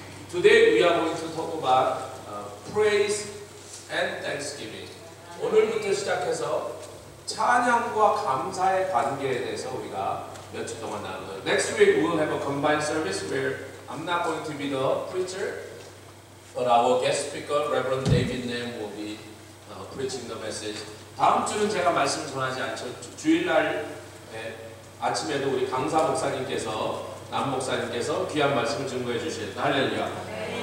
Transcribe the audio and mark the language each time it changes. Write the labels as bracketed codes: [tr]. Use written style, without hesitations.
[en] Today we are going to talk about praise and thanksgiving. [ko] 오늘부터 시작해서 찬양과 감사의 관계에 대해서 우리가 몇 주 동안 나눌 거예요. [en] Next week we will have a combined service where I'm not going to be the preacher, but our guest speaker, Reverend David Nam, will be preaching the message. [ko] 다음 주는 제가 말씀 전하지 않죠. 주일날 아침에도 우리 강사 목사님께서 남 목사님께서 귀한 말씀을 증거해 주실 할렐루야.